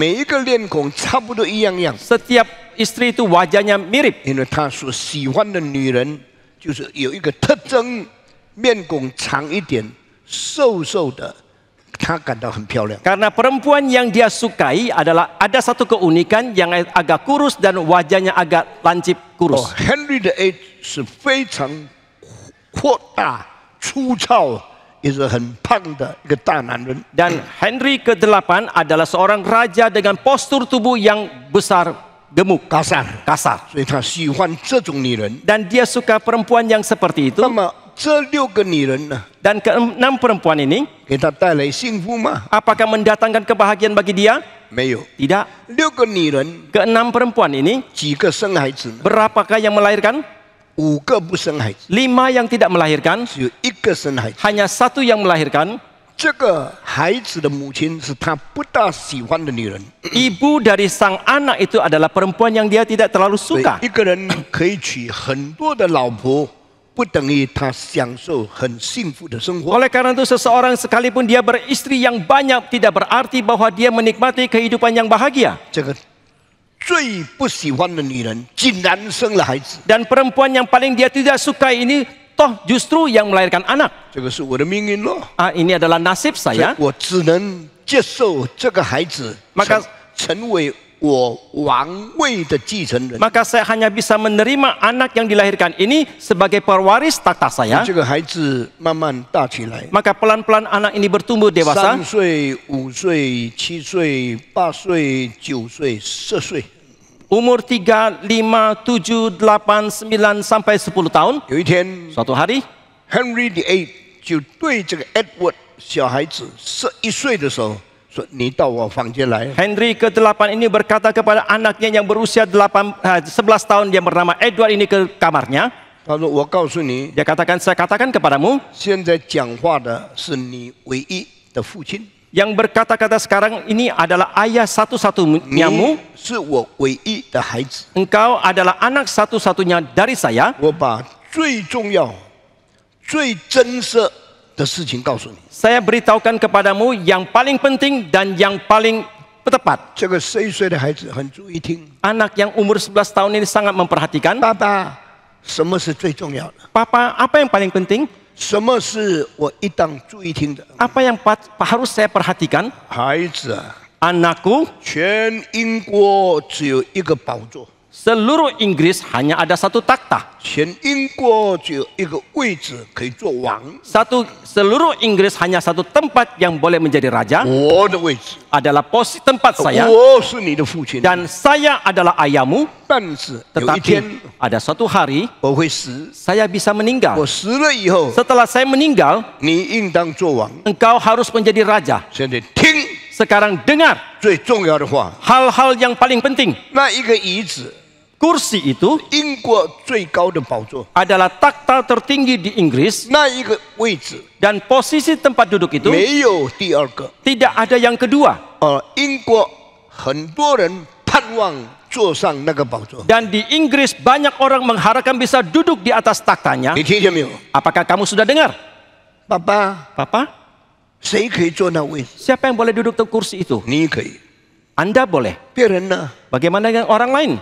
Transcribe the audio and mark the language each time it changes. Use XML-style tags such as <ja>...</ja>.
<zh>每一个脸孔差不多一样样，</zh> <id>Setiap istri itu wajahnya mirip.</id> <zh>因为他所喜欢的女人就是有一个特征，面孔长一点，瘦瘦的，他感到很漂亮。</zh> <id>Karena perempuan yang dia sukai adalah ada satu keunikan yang agak kurus dan wajahnya agak lancip 哦 kurus.</id> <zh>，Henry VIII 是非常扩大、粗糙，也是很胖的一个大男人。</zh> <id>Dan Henry ke-8 adalah seorang raja dengan postur tubuh yang besar, gemuk, kasar， kasar.</id> <zh>所以他喜欢这种女人。</zh> <id>Dan dia suka perempuan yang seperti itu.</id> <zh>那么这6个女人呢，</zh> <id>Dan ke-6 perempuan ini,</id> <zh>给他带来幸福吗？</zh> <id>apakah mendatangkan kebahagiaan bagi dia?</id> <zh>没有。</zh> <id>Tidak.</id> <zh>6个女人</zh> <id>Ke-6 perempuan ini,</id> <zh>几个生孩子呢？</zh> <id>berapakah yang melahirkan?</id> <zh>5个不生孩子，</zh> <id>5 yang tidak melahirkan,</id> <zh>只有1个生孩子。</zh> <id>hanya 1 yang melahirkan.</id> <zh>这个孩子的母亲是他不大喜欢的女人。</zh> <id>Ibu dari sang anak itu adalah perempuan yang dia tidak terlalu</id> <zh>所以</zh> <id>suka.</id> <zh>一个人可以娶很多的老婆，不等于他享受很幸福的生活。</zh> <id>Oleh karena itu seseorang sekalipun dia beristri yang banyak tidak berarti bahwa dia menikmati kehidupan yang bahagia.</id> <zh>这个最不喜欢的女人竟然生了孩子，</zh> <id>Dan perempuan yang paling dia tidak suka ini toh justru yang melahirkan anak.</id> <zh>这个是我的命运咯。</zh> <id>Ini adalah nasib</id> <zh>所以</zh> <id>saya.</id> <zh>我只能接受这个孩子</zh> <id>Maka-</id> <zh>成为我王位的继承人。</zh> <id>Maka saya hanya bisa menerima anak yang dilahirkan ini sebagai pewaris takhta saya.</id> <zh>这个孩子慢慢大起来，</zh> <id>Maka pelan-pelan anak ini bertumbuh dewasa.</id> <zh>3岁、5岁、7岁、8岁、9岁、10岁。</zh> <id>Umur 3, 5, 7, 8, 9 sampai 10 tahun.</id> <zh>有一天</zh> <id>Suatu hari</id> <zh>，Henry VIII 就对这个 Edward 小孩子11岁的时候说：“你到我房间来。</zh> <id>Henry ke-8 ini berkata kepada anaknya yang berusia 11 tahun yang bernama Edward ini ke kamarnya. ”</id> <zh>他说：“我告诉你，</zh> <id>Dia katakan, saya katakan kepadamu,</id> <zh>现在讲话的是你唯一的父亲，</zh> <id>yang berkata-kata sekarang ini adalah ayah satu-satunya-mu.</id> <zh>你是我唯一的孩子。</zh> <id>Engkau adalah anak satu-satunya dari saya.</id> <zh>我把最重要、最真实的事情告诉你。</zh> <id>Saya beritahukan kepadamu yang paling penting dan yang paling tepat.</id> <zh>这个11岁的孩子很注意听，</zh> <id>Anak yang umur 11 tahun ini sangat memperhatikan.</id> <zh>爸爸，什么是最重要的？</zh> <id>Papa, apa yang paling penting?</id> <zh>什么是我一当注意听的？</zh> <id>Apa yang harus saya perhatikan?</id> <zh>孩子啊，</zh> <id>Anakku,</id> <zh>全英国只有一个宝座，</zh> <id>seluruh Inggris hanya ada satu takhta.</id> <zh>全英国只有一个位置可以做王，</zh> <id>Seluruh Inggris hanya satu tempat yang boleh menjadi raja,</id> <zh>我的位置。</zh> <id>adalah posisi tempat saya,</id> <zh>我是你的父亲，</zh> <id>dan saya adalah ayahmu.</id> <zh>但是有一天</zh> <id>Tetapi ada suatu hari</id> <zh>我会死，</zh> <id>saya bisa</id> <zh>我</zh> <id>meninggal.</id> <zh>死了以后，</zh> <id>Setelah saya meninggal,</id> <zh>你应当做王。</zh> <id>engkau harus menjadi raja.</id> <zh>现在听</zh> <id>Sekarang dengar</id> <zh>最重要的话，</zh> <id>hal-hal yang paling penting.</id> <zh>那一个椅子，</zh> <id>Kursi itu</id> <zh>英国最高的宝座，</zh> <id>adalah takhta tertinggi di Inggris,</id> <zh>那一个位置</zh> <id>dan posisi tempat duduk itu</id> <zh>没有第二个。</zh> <id>tidak ada yang kedua.</id> <zh>英国很多人盼望坐上那个宝座，</zh> <id>Dan di Inggris banyak orang mengharapkan bisa duduk di atas taktanya.</id> <zh>你听见没有？</zh> <id>Apakah kamu sudah dengar?</id> <zh>爸爸，</zh> <id>Papa,</id> <zh>谁可以坐那位置？</zh> <id>siapa yang boleh duduk di kursi itu?</id> <zh>你可以，</zh> <id>Anda boleh.</id> <zh>别人呢？</zh> <id>Bagaimana dengan orang lain?</id>